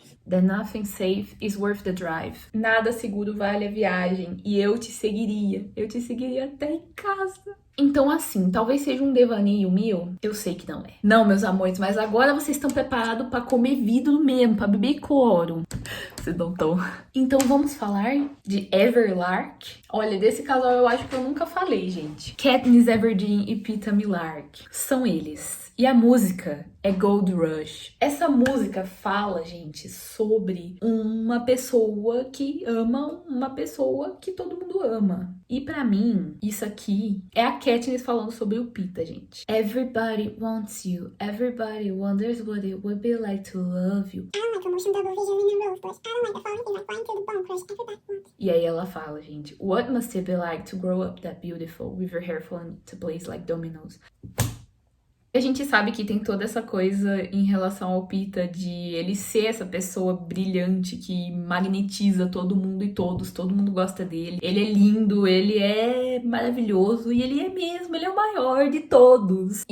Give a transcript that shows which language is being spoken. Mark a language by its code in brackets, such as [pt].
[en] That nothing safe is worth the drive. [pt] Nada seguro vale a viagem. E eu te seguiria. Eu te seguiria até em casa. Então, assim, talvez seja um devaneio meu. Eu sei que não é. Não, meus amores, mas agora vocês estão preparados pra comer vidro mesmo, pra beber cloro. Vocês não estão. Então, vamos falar de Everlark. Olha, desse casal eu acho que eu nunca falei, gente. Katniss Everdeen e Peeta Mellark. São eles. E a música é Gold Rush. Essa música fala, gente, sobre uma pessoa que ama uma pessoa que todo mundo ama. E pra mim, isso aqui é a Katniss falando sobre o Peeta, gente. [en] Everybody wants you. Everybody wonders what it would be like to love you. I don't like emotion double vision in a rose bush. I don't like the falling thing like flying through the bone crush. Everybody wants. [pt] E aí ela fala, gente, [en] what must it be like to grow up that beautiful with your hair falling to place like dominoes? [pt] A gente sabe que tem toda essa coisa em relação ao Peeta de ele ser essa pessoa brilhante que magnetiza todo mundo e todos, todo mundo gosta dele. Ele é lindo, ele é maravilhoso e ele é mesmo, ele é o maior de todos.